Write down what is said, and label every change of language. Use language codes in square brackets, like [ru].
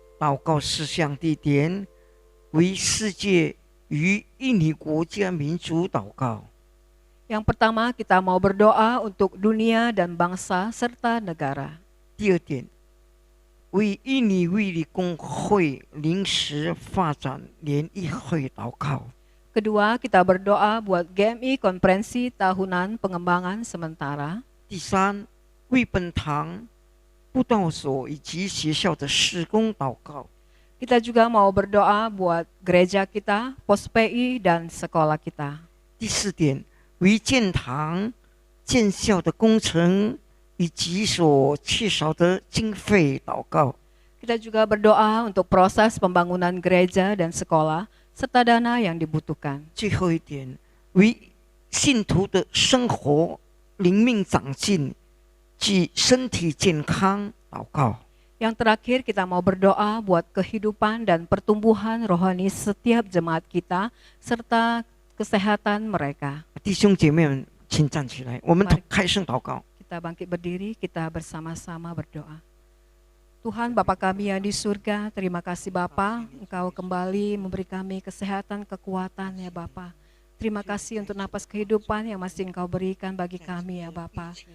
[zh] 祷告事项地点为世界与印尼国家民族祷告。 [id] Yang pertama kita mau berdoa untuk dunia dan bangsa serta negara. [zh] 第二点，为印尼卫理公会临时发展联谊会祷告。 [id] Kedua, kita berdoa buat GMI Konferensi Tahunan Pengembangan Sementara. [zh] 第三，为本堂布道所以及学校的施工祷告。 [id] Kita juga mau berdoa buat gereja kita, pos PI, dan sekolah kita. [zh] 第四点，为建堂、建校的工程以及所缺少的经费祷告。 [id] Kita juga berdoa untuk proses pembangunan gereja dan sekolah, serta dana yang dibutuhkan. [zh] 最后一点，为信徒的生活灵命长进及身体健康祷告。 [id] Yang terakhir kita mau berdoa buat kehidupan dan pertumbuhan rohani setiap jemaat kita, serta kesehatan mereka. [zh] 弟兄姐妹们，请站起来，我们 [id] Mari [zh] 开声祷告。 [id] Kita bangkit berdiri, kita bersama-sama berdoa. Tuhan Bapa kami yang di surga, terima kasih Bapa, Engkau kembali memberi kami kesehatan, kekuatan ya Bapa. Terima kasih untuk napas kehidupan yang masih Engkau berikan bagi kami ya Bapa.